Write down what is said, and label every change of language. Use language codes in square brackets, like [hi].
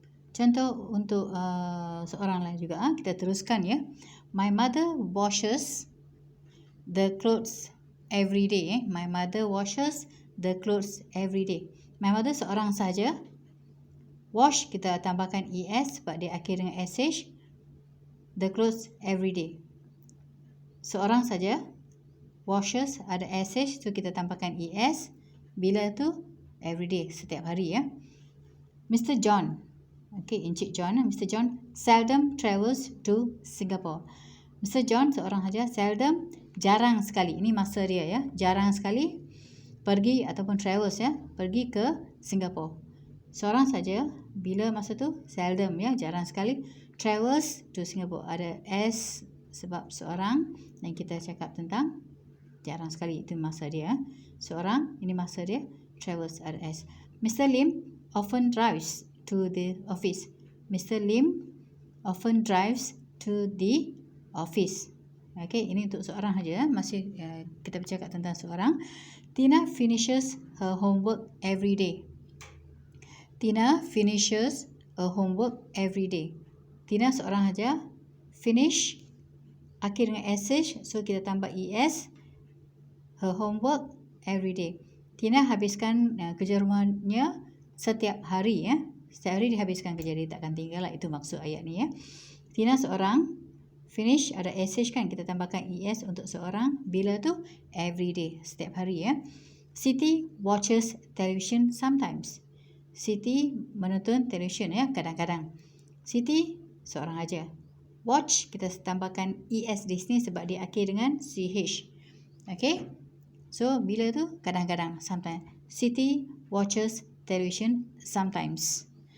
[ms] Contoh untuk seorang lain juga. Kita teruskan ya. [en] My mother washes the clothes every day. My mother washes the clothes every day. My mother [ms] seorang saja. Wash, kita tambahkan ES sebab dia akhir dengan SH. [en] The clothes every day. [ms] Seorang saja. Washes, ada SH, so kita tambahkan ES. Bila tu? [en] Every day, [ms] setiap hari ya. Mr. John. Okay, Encik John. Mr. [en] John seldom travels to Singapore. [ms] Mr. John seorang saja. Seldom, jarang sekali. Ini masa dia ya. Jarang sekali pergi ataupun travels ya. Pergi ke Singapore. Seorang saja. Bila masa tu? Seldom ya. Jarang sekali. [en] Travels to Singapore. [ms] Ada S sebab seorang, yang kita cakap tentang jarang sekali, itu masa dia. Seorang, ini masa dia, travels ada S. Mr. [en] Lim often drives to the office. Mr. Lim often drives to the office. [ms] Okay, ini untuk seorang saja. Masih kita bercakap tentang seorang. [en] Tina finishes her homework every day. Tina finishes her homework every day. [ms] Tina seorang saja. Finish akhir dengan sh, so kita tambah es. [en] Her homework every day. [ms] Tina habiskan kerja rumahnya setiap hari ya. Setiap hari dihabiskan kerja dia, takkan tinggal lah. Itu maksud ayat ni ya. Tina seorang, finish ada sh kan, kita tambahkan es untuk seorang. Bila tu [en] every day, [ms] setiap hari ya. [en] Siti watches television sometimes. [ms] Siti menonton television ya, kadang-kadang. Siti seorang aja. Watch kita tambahkan es di sini sebab dia akhir dengan ch. Okay. So bila tu kadang-kadang, sometimes. [en] Siti watches television sometimes.